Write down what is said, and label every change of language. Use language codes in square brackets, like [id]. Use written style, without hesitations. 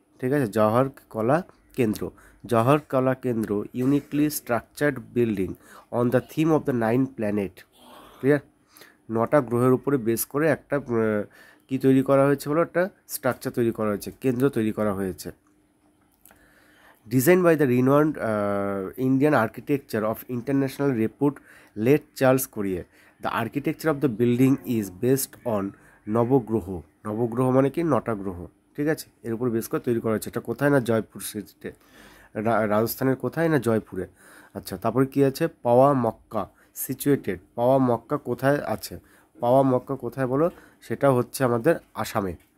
[bn] ঠিক আছে, [en] Jawahar Kala Kendra. Jawahar Kala Kendra uniquely structured building on the theme of the 9 planet. [bn] Clear, 9টা গ্রহের উপরে বেস করে একটা কি তৈরি করা হয়েছে বলো, একটা স্ট্রাকচার তৈরি করা হয়েছে, কেন্দ্র তৈরি করা হয়েছে। [en] Designed by the renowned Indian architecture of international repute late Charles Courier, the architecture of the building is based on Navagraha. [bn] নবগ্রহ মানে কি, 9টা গ্রহ। ঠিক আছে, এর উপর বেস করে তৈরি করা হয়েছে। এটা কোথায় না, জয়পুর সিটিতে, রাজস্থানের কোথায় না, জয়পুরে। আচ্ছা, তারপরে কি আছে, পাওয়া মক্কা সিচুয়েটেড। পাওয়া মক্কা কোথায় আছে, পাওয়া মক্কা কোথায় বলো, সেটা হচ্ছে আমাদের আসামে।